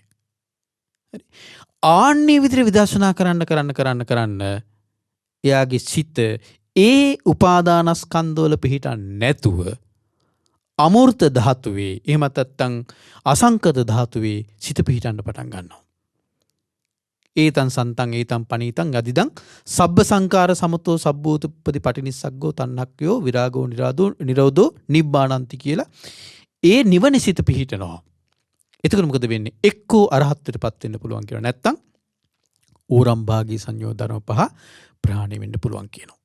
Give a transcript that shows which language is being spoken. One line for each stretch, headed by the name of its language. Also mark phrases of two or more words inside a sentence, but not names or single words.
Sinhala: හරි? ආන්නේ විදිහට විදර්ශනා කරන්න එයාගේ සිත ඒ උපාදානස්කන්ධවල පිහිටන්නේ නැතුව අමූර්ත ධාතුවේ, එහෙම නැත්නම් අසංකත ධාතුවේ සිත පිහිටන්න පටන් ගන්නවා.
Pali: ඒතං සන්තං ඒතං පනීතං යදිදං සබ්බ සංකාර සමතෝ සබ්බූතපති පටිනිස්සග්ගෝ තණ්හක්ඛයෝ විරාගෝ නිරෝධෝ නිබ්බාණන්ති
Sinhala: කියලා ඒ නිවන සිත පිහිටනවා. එතකොට මොකද වෙන්නේ? එක්කෝ අරහත්ත්වයටපත් වෙන්න පුළුවන් කියලා. නැත්තම් ඕරම් භාගී සංයෝග ධර්ම පහ ප්‍රහාණය වෙන්න පුළුවන් කියනවා.